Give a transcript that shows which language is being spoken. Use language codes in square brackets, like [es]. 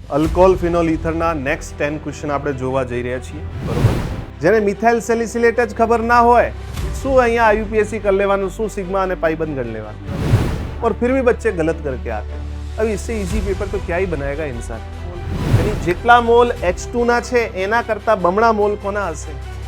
[gu] અલ્કોહોલ phenol ઇથરના next 10 question આપણે જોવા જઈ રહ્યા છીએ, બરોબર? જેને મિથાઇલ સેલિસિલેટ જ ખબર ના હોય, શું અહીંયા આયુપીએસસી कर लेવાનું, શું सिग्मा અને पाई बंद कर लेવાનું, [hi] और फिर भी बच्चे गलत करके आते हैं। अब इससे इजी पेपर तो क्या ही बनाएगा इंसान। [gu] यानी જેટલા મોલ H2 ના છે એના કરતા બમણા મોલ કોના હશે?